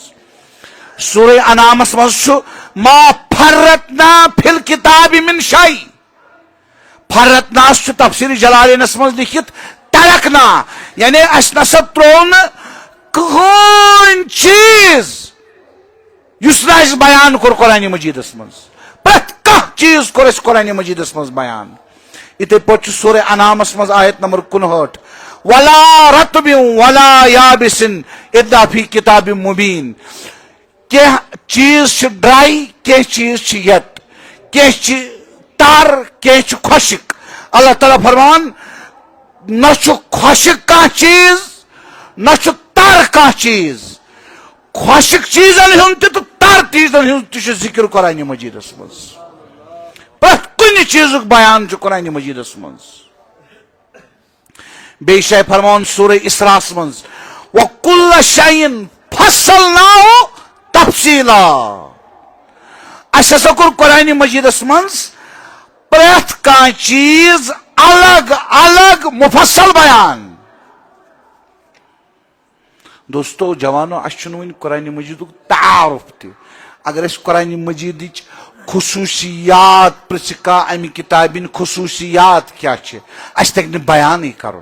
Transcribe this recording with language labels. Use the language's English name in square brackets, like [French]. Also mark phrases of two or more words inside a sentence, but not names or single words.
[Kashmiri] سورہ انعامس مز چھُ [Arabic] ما فرتنا فی الکتاب من شیء، [Kashmiri] فرتناس چھُ تفسیر جلالینس مز لکھت ترکنا، یعنی اس نسا ترو نہٕ کٕہٕنۍ چیٖز یُس نہٕ اسہِ بیان کوٚر قرآن مجیدس مز، پرٛٮ۪تھ کانٛہہ چیٖز کوٚر اسہِ قرآن مجیدس مز بیان. یِتھے پٲٹھۍ چھُ سورہ انعامس مز آیت نمبر 59 [Arabic] ولا رطب ولا یابس الا فی کتاب مبین. [Kashmiri] کینٛہہ چیٖز چھِ ڈراے، کینٛہہ چیٖز چھِ یت، کینٛہہ چھِ تر، کینٛہہ چھِ خۄشک. اللہ تعالیٰ فرمان نہ چھُ خۄشک کانٛہہ چیٖز نہ چھُ تر کانٛہہ چیٖز، خۄشک چیٖزن ہُنٛد تہِ تہٕ تر چیٖزن ہُنٛد تہِ چھُ ذکر قرآن مجیدس منٛز. پرٛٮ۪تھ کُنہِ چیٖزُک بیان چھُ قرآن مجیدس منٛز. بیٚیہِ جایہِ فرماوان سورہ اسراہس منٛز [Arabic] وَكُلَّ شَيْءٍ فَصَّلْنَاهُ تفصیلا. [Kashmiri] اس ہسا کوٚر قرآن مجیدس منٛز پرٛٮ۪تھ کانٛہہ چیٖز الگ الگ مفصل بیان. دوستو جوانو، اس چھُنہٕ وُنہِ قرآن مجیدُک تعارف تہِ. اگر أسۍ قرآن مجیدٕچ خصوٗصیات پرژھِ کانٛہہ امہِ کتابہِ ہٕنٛدۍ خصوٗصیات کیٛاہ چھِ، اسہِ تگہِ نہٕ بیانٕے کرُن.